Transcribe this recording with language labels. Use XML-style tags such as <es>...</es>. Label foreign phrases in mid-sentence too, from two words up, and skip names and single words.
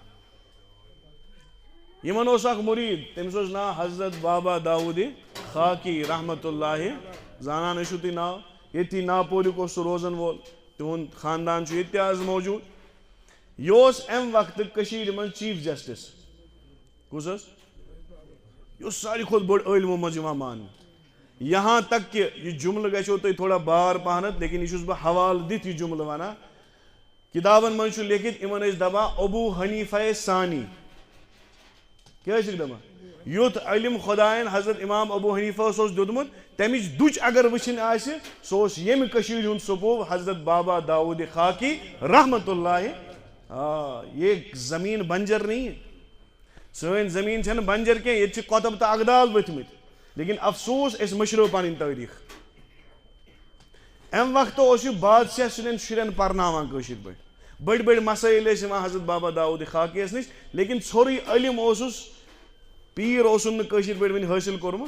<ks>یِمن اوس اکھ مُریٖد, تٔمِس اوس ناو حضرت بابا داوٗدِ خاکی</ks> <ar>رحمۃ اللہ.</ar> <ks>زانان ٲسِو تُہۍ ناو, ییٚتھی ناپولیُک اوس سُہ روزن وول, تِہُنٛد خاندان چھُ ییٚتہِ تہِ آز موجوٗد. یہ اوس امہِ وقتہٕ کٔشیٖرِ منٛز چیٖف جسٹس. کُس حظ؟ یہ اوس ساروی کھۄتہٕ بوٚڑ عٲلمو منٛز یِوان ماننہٕ.</ks> <ur>یہاں تک کہ</ur> <ks>یہ جملہٕ گژھیو تۄہہِ تھوڑا بار پہنتھ, لیکن یہ چھُس بہٕ حوالہٕ دِتھ یہِ جملہٕ ونان. کتابن منٛز چھُ لیکھِتھ یِمن ٲسۍ دپان ابو حنیفہ ثانی. کیٛاہ ٲسِکھ دپان؟ یُتھ علم خۄدایَن حضرت امام ابو حنیفہس اوس دیُتمُت تمِچ دُچ اگر وٕچھِنۍ آسہِ سُہ اوس ییٚمہِ کٔشیٖرِ ہُنٛد سپوٗ حضرت بابا داوٗدِ خاکی</ks> <ar>رحمۃ اللہ.</ar> <ur>یہ زمین بنجر نہیں ہے.</ur> <ks>سٲنۍ زمین چھنہٕ بنجر کینٛہہ, ییٚتہِ چھِ کۄتب تہٕ اقدال ؤتھمٕتۍ. لیکن افسوس أسۍ مٔشرٲو پنٕنۍ تٲریٖخ. امہِ وقتہٕ اوس یہِ بادشاہ سٕنٛدٮ۪ن شُرٮ۪ن پرناوان کٲشِر پٲٹھۍ. بٔڑۍ بٔڑۍ مسٲیل ٲسۍ یِوان حضرت بابا داوٗدِ خاکی یس نِش, لیکن ژھورُے علم اوسُس پیٖر اوسُن نہٕ کٲشِر پٲٹھۍ وٕنہِ حٲصِل کوٚرمُت.</ks>